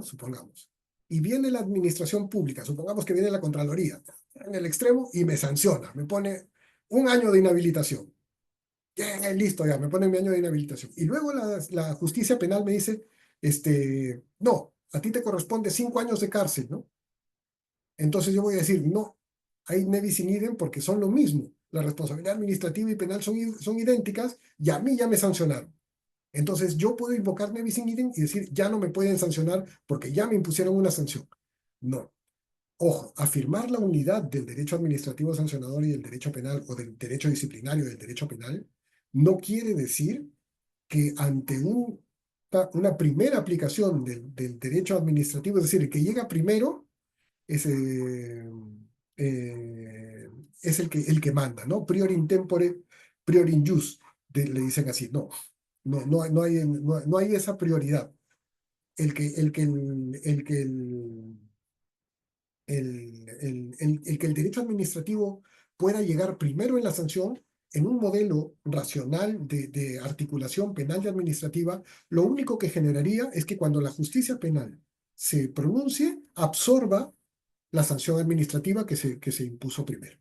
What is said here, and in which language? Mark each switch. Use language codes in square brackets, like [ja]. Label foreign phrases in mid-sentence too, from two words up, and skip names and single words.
[es] Supongamos, y viene la administración pública, supongamos que viene la Contraloría, en el extremo, y me sanciona, me pone 1 año de inhabilitación. Listo, ya, me ponen mi año de inhabilitación. Y luego la justicia penal me dice, no, a ti te corresponde 5 años de cárcel, ¿no? Entonces yo voy a decir, no, hay [la] nevis in idem [es] porque son lo mismo. La responsabilidad administrativa y penal son idénticas y a mí ya me sancionaron. Entonces yo puedo invocar [la] nevis in idem [es] y decir, ya no me pueden sancionar porque ya me impusieron una sanción. No. Ojo, afirmar la unidad del derecho administrativo sancionador y del derecho penal o del derecho disciplinario y del derecho penal no quiere decir que ante una primera aplicación del derecho administrativo, es decir, el que llega primero, es, eh, es el que manda, ¿no? [la] Prior in tempore, prior in jus, [es] le dicen así. No, no hay esa prioridad. El que el derecho administrativo pueda llegar primero en la sanción, en un modelo racional de articulación penal y administrativa, lo único que generaría es que cuando la justicia penal se pronuncie, absorba la sanción administrativa que se impuso primero.